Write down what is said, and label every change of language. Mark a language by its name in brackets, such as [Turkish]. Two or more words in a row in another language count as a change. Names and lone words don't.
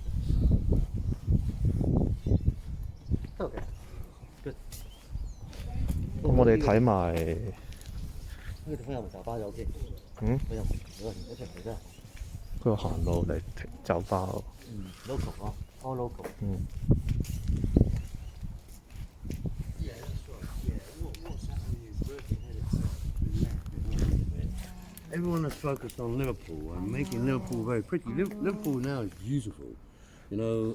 [Cantonese] 得嘅。咁我哋睇埋。呢個地方有冇酒吧就 OK。嗯。我又一出嚟啫。佢話行路嚟停酒吧喎。 [English] local 咯 ，all local。 Everyone is focused on Liverpool and making Liverpool very pretty. Liverpool now is beautiful. You know,